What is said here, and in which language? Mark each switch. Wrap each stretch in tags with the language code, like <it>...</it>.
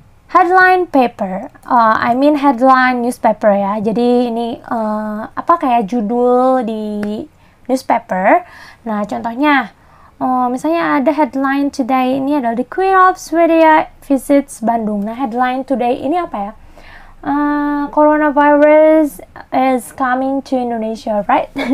<en>Headline paper, headline newspaper ya.</en> <id>Jadi ini kayak judul di newspaper. Nah, contohnya misalnya ada headline today, ini adalah</id> <en>The Queen of Sweden visits Bandung.</en> <id>Nah, headline today ini apa ya?</id> <en>Coronavirus is coming to Indonesia, right?</en>